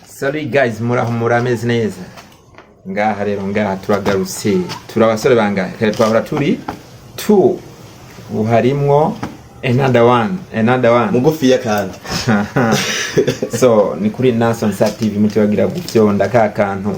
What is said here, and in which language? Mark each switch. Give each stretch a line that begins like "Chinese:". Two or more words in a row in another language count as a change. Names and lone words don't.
English: Sorry guys,
Rundi: murameze neza. Ngaha rero ngaha turagarutse. Turabasore bangahe? Kare twahora turi 2.
English: Uharimwo another one.
Rundi: Mugufi ya kandi. So, ni kuri Nason Sat TV mutibagira gufyonda ka kantu.